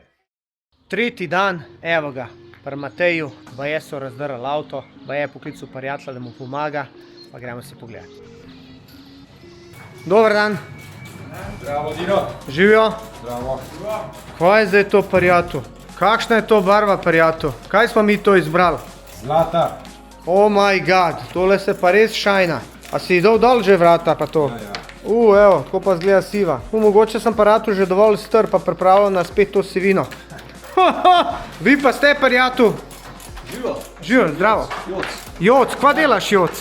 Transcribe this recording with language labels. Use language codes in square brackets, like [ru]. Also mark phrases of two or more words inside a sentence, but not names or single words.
[sl] Tretji dan, evo ga, pri Mateju, baje so razdrli avto, baje je poklical prijatelja, da mu pomaga, pa gremo si pogledati. Dober dan, Zdravo, Dino. živijo. Zdravo. Kaj je zdaj to, prijatelj? Kakšna je to barva, prijatelj? Kaj smo mi to izbrali? Zlata. [en] Oh my god, [sl] tole se pa res šajna. A si dal dol že vrata pa to? Ja. Evo, tako pa zgleda siva. Mogoče sem pa ratu že dovolj str, pa pripravljal na spet to sivino. Vi pa ste, prijatelj? Živo, Živijo, zdravo. Joc. Joc, kva delaš, Joc?